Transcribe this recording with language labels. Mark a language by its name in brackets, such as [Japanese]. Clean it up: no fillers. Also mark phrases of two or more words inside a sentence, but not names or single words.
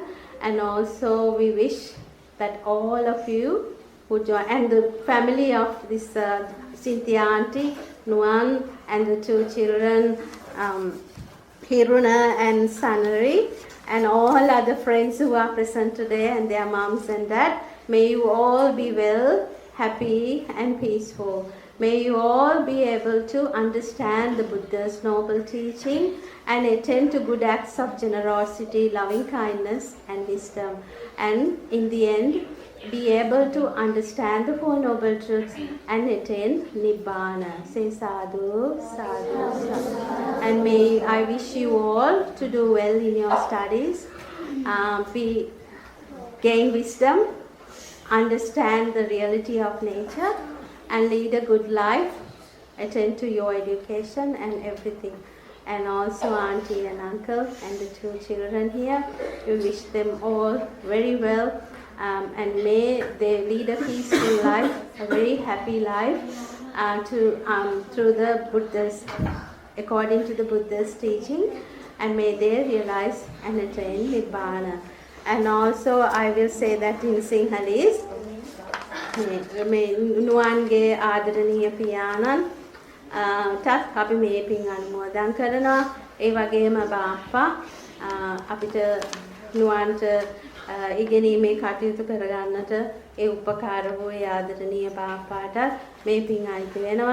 [English] And also we wish that all of you who join, and the family of this Cynthia auntie, Nuan, and the two children, Hiruna and Sanari, and all other friends who are present today, and their moms and dad, may you all be well, happy and peaceful. May you all be able to understand the Buddha's noble teaching and attend to good acts of generosity, loving kindness and wisdom. And in the end, be able to understand the Four Noble Truths and attain Nibbana. [Pali] Say sadhu, sadhu, sadhu. [English] And may I wish you all to do well in your studies. We gain wisdom, understand the reality of nature, and lead a good life, attend to your education and everything. And also auntie and uncle and the two children here, we wish them all very well, and may they lead a peaceful life, a very happy life, through the Buddha's, according to the Buddha's teaching, and may they realize and attain Nibbana. And also I will say that in Sinhalese, [Sinhala] මේ නුවන්ගේ ආදරණීය පියාණන් ටත් අපි මේ පින් අනුමෝදන් කරනවා. ඒ වගේම බාප්පා අපිට නුවන්ට ඉගෙනීමේ කටයුතු කරගන්නට ඒ උපකාර වූ ආදරණීය බාප්පාට මේ පින් අයිති වෙනවා.